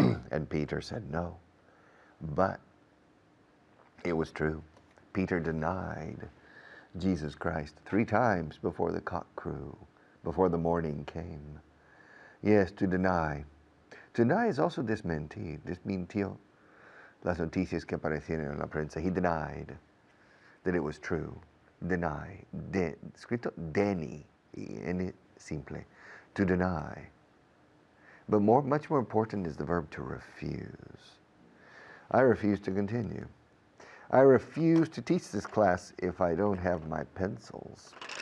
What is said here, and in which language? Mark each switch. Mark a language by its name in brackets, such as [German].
[English] And Peter said, no. But it was true. Peter denied Jesus Christ 3 times before the cock crew, before the morning came. Yes, to deny. To deny is also desmentir. [Spanish] Desmintió las noticias que aparecieron en la prensa. [English] He denied that it was true. Deny. [Spanish] Escrito deni, en simple. [English] To deny. But much more important is the verb to refuse. I refuse to continue. I refuse to teach this class if I don't have my pencils.